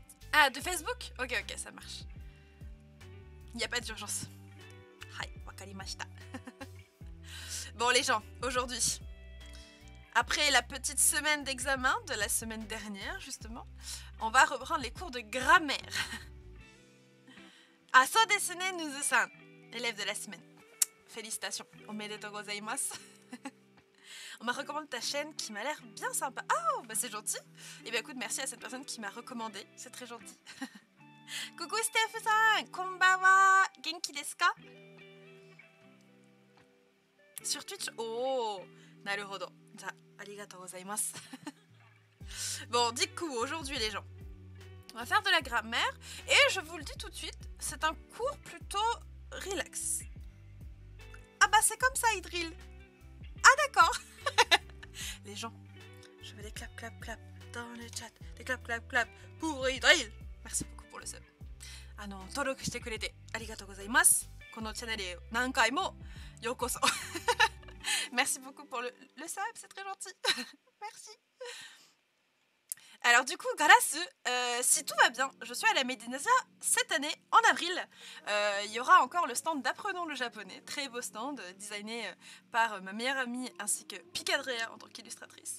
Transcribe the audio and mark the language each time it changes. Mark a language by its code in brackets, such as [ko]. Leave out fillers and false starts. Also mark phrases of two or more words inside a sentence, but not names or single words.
[fr] Ah, de Facebook? Ok, ok, ça marche. Il n'y a pas d'urgence. [ja] Hai, wakarimashita. [fr] Bon les gens, aujourd'hui, après la petite semaine d'examen de la semaine dernière, justement, on va reprendre les cours de grammaire. [ja] Ah, so desu ne, [fr] Nuzu-san, élève de la semaine. Félicitations, [ja] omedetou gozaimasu. [fr] On m'a recommandé ta chaîne qui m'a l'air bien sympa. Oh, bah c'est gentil. Et bien écoute, merci à cette personne qui m'a recommandé, c'est très gentil. Coucou Steph-san, [ja] konbanwa, genki desu ka? [fr] Sur Twitch? Oh, [ja] naruhodo. Ja, arigatou gozaimasu. [fr] Bon, du coup, aujourd'hui les gens, on va faire de la grammaire et je vous le dis tout de suite, c'est un cours plutôt relax. Ah bah c'est comme ça, Idril. Ah d'accord. Les gens, je veux des clap clap clap dans le chat, des clap clap clap pour Idril. Merci beaucoup pour le sub. [ja] Toroku shite kurete arigatou gozaimasu. Kono [en] channel [ja] e nankai mo yokoso. [fr] Merci beaucoup pour le sub, c'est très gentil. Merci. Alors du coup, Garasu, si tout va bien, je suis à la Medinasia cette année, en avril. Il y aura encore le stand d'Apprenons le japonais, très beau stand, designé par ma meilleure amie ainsi que Picadrea en tant qu'illustratrice.